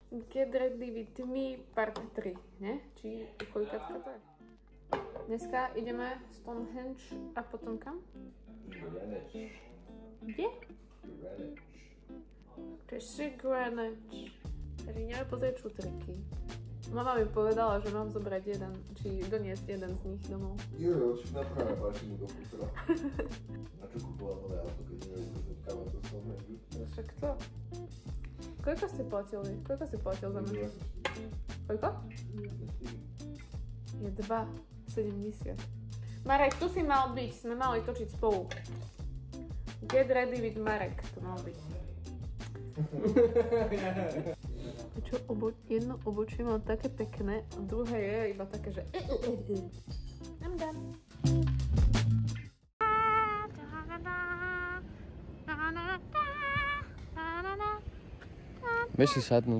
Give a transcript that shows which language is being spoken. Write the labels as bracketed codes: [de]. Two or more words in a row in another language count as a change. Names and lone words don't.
[en] Get ready with me part 3, [sk] ne? Či koľkátka to je? Dneska ideme Stonehenge a potom kam? Kde? To je Greenwich. Takže ideme pozrieť šutriky. Mama mi povedala, že mám zobrať jeden, či doniesť jeden z nich domov. Jo, však napcháme mašinu do futra. A čo kupovala nové auto, keď neviem, že káva to Stonehenge? Však to. Koľko ste platili? Koľko si platil za mňa? Koľko? Je 2,70. Marek, tu si mal byť, sme mali točiť spolu. [en] Get ready with Marek, [sk] to mal byť. Čo, jedno obočie mám také pekné, a druhé je iba také, že [en] I'm done. [sk] Vieš si sadnúť.